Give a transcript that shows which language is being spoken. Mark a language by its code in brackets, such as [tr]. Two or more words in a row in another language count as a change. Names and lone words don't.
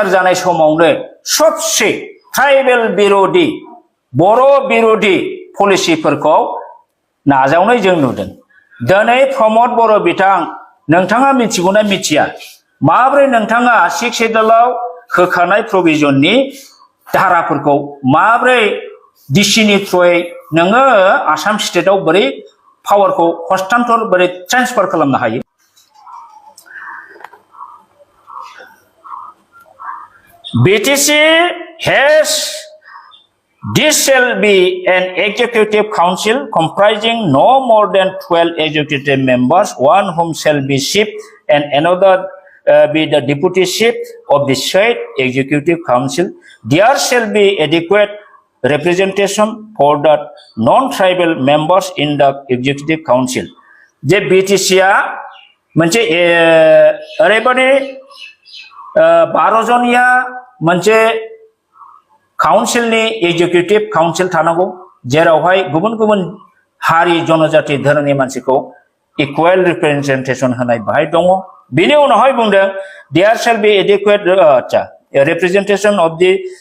[brx] जानाय समावनो सबसे ट्राइबेल बिरोधी बर' बिरोधी पलिसिफोरखौ नाजावनाय जों नुदों दिनै प्रमद बर' बिथां नोंथाङा मिथिगौना मिथिया माब्रै नोंथाङा 6 शेड्यूलाव होखानाय प्रोविजननि धाराफोरखौ माब्रै डिसिनि थ्रुयै नोङो आसाम स्टेटआव बोरै पावारखौ हस्तान्तर बोरै ट्रान्सफार खालामनो हायो [en] BTC has this shall be an executive council comprising no more than 12 executive members, one whom shall be chief and another be the deputy chief of the said executive council. There shall be adequate representation for the non-tribal members in the executive council. [brx] जे BTC आ मोनसे ओरैबादि 12 जनिया मोनसे काउन्सिलनि एग्जिकिउटिभ काउन्सिल थानांगौ जेरावहाय गुबुन गुबुन हारि जनजाति धोरोमनि मानसिखौ [en] equal representation [brx] होनाय बाहाय दङ बिनि उनावहाय बुंदों [en] there shall be adequate representation of the